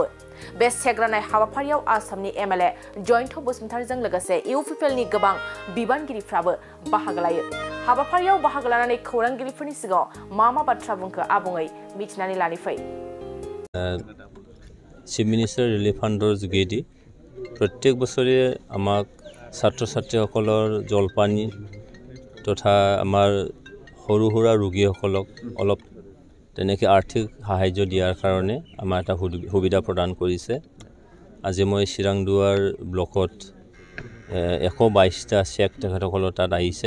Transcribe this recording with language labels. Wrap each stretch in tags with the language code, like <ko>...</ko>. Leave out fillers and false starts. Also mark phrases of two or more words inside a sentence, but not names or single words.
<brx>बे चेक राननाय हाबाफारियाव आसामनि एमएलए जयन्त बसुमतारीजों लोगोसे इउपिपिएलनि गोबां बिबानगिरिफ्राबो बाहागो लायो। हाबाफारियाव बाहागो लानानै खौरांगिरिफोरनि सिगाङाव मा बाथ्रा बुंखो आबुङै मिथिनानै लानिफै।</brx> <as>চিফ মিনিষ্টাৰ ৰিলিফ ফাণ্ডৰ যোগেদি প্ৰত্যেক बছৰে আমাক ছাত্ৰ ছাত্ৰীসকলৰ জলপানী তথা আমাৰ সৰু সুৰা ৰোগীসকলক অলপ তেনেকৈ আৰ্থিক সাহায্য দিয়াৰ কাৰণে আমাৰ এটা সুবিধা প্ৰদান কৰিছে। আজি মই চিৰাংদুৱাৰ ব্লকত 122টা চেক তেখেতসকলৰ তাত আহিছে।</as>